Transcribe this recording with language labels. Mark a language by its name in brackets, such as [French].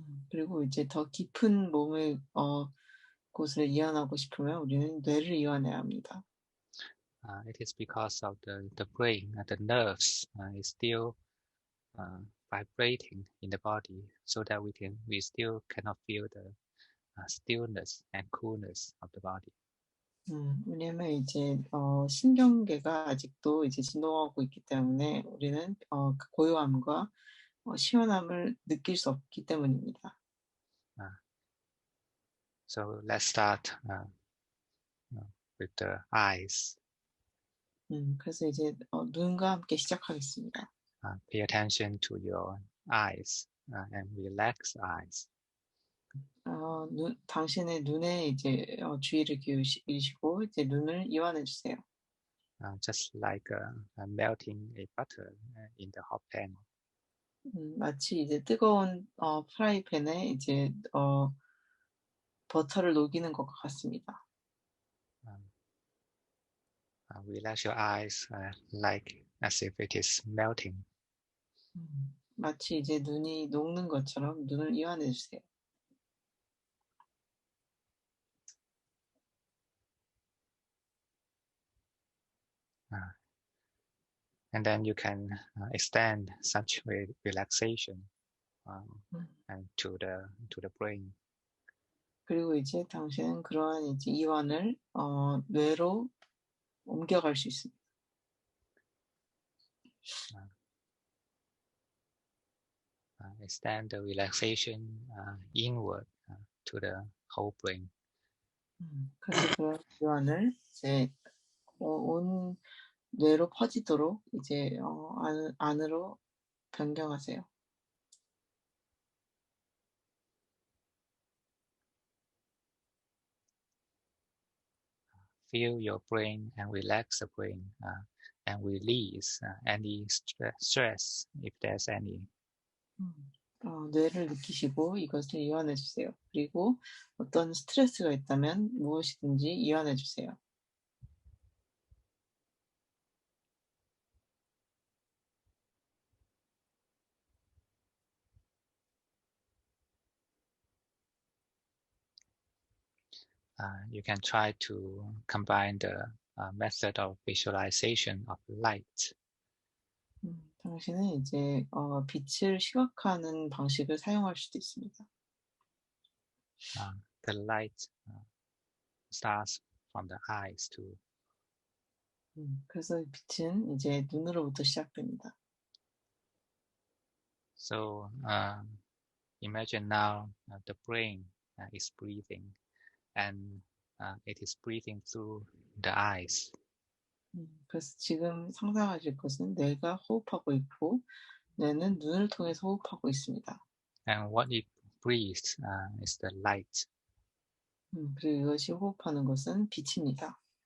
[Korean] 그리고 이제 더 깊은 몸의 곳을 이완하고 싶으면 우리는 뇌를 이완해야 합니다. [English] it is because of the brain, the nerves is still vibrating in the body, so that we still cannot feel the stillness and coolness of the body. [Korean] 왜냐면 이제 신경계가 아직도 이제 진동하고 있기 때문에 우리는 그 고요함과 시원함을 느낄 수 없기 때문입니다. [English] So let's start with the eyes. [Korean] 그래서 이제 눈과 함께 시작하겠습니다. [English] Pay attention to your eyes and relax eyes. [Korean] 당신의 눈에 이제 주의를 기울이시고 이제 눈을 이완해 주세요. [English] Just like melting a butter in the hot pan. [Korean] 마치 이제 뜨거운 프라이팬에 이제 버터를 녹이는 것과 같습니다. [English] Relax your eyes like as if it is melting. [Korean] 마치 이제 눈이 녹는 것처럼 눈을 이완해 주세요. [English] And then you can extend such relaxation and to the brain. [Korean] 그리고 이제 당신은 그러한 이제 이완을 뇌로 옮겨갈 수 있습니다. [English] Extend the relaxation inward to the whole brain. [Korean] 그래서 그런 이완을 이제 온 뇌로 퍼지도록 이제 안으로 변경하세요. [English] Feel your brain and relax the brain and release any stress if there's any. [Korean] 뇌를 느끼시고 이것을 이완해 주세요. 그리고 어떤 스트레스가 있다면 무엇이든지 이완해 주세요. [English] You can try to combine the method of visualization of light. [Korean] 당신은 이제 빛을 시각화하는 방식을 사용할 수도 있습니다. [English] The light starts from the eyes too. [Korean] 그래서 빛은 이제 눈으로부터 시작됩니다. [English] So imagine now the brain is breathing, and it is breathing through the eyes. [Korean] 그래서 지금 상상하실 것은 뇌가 호흡하고 있고 뇌는 눈을 통해서 호흡하고 있습니다. [English] And what it breathes is the light. [Korean] 그리고 이것이 호흡하는 것은 빛입니다.